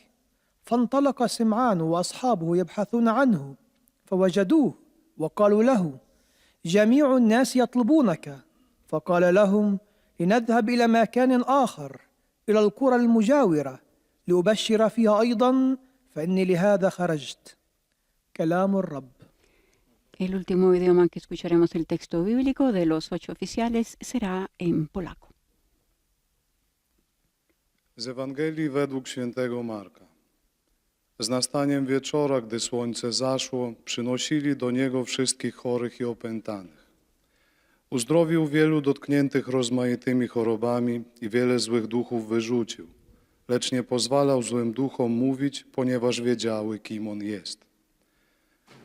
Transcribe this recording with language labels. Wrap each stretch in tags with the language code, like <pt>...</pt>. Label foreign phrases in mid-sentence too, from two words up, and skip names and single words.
<ar>فانطلق سمعان وأصحابه يبحثون عنه، فوجدوه وقالوا له: جميع الناس يطلبونك. فقال لهم: لنذهب إلى مكان آخر، إلى القرى المجاورة، لأبشر فيها أيضا، فإني لهذا خرجت. كلام الرب.</ar> <es>El último idioma que escucharemos el texto bíblico de los 8 oficiales será en polaco.</es> <pl>Z Ewangelii według świętego Marka. Z nastaniem wieczora, gdy słońce zaszło, przynosili do Niego wszystkich chorych i opętanych. Uzdrowił wielu dotkniętych rozmaitymi chorobami i wiele złych duchów wyrzucił, lecz nie pozwalał złym duchom mówić, ponieważ wiedziały, kim On jest.</pl>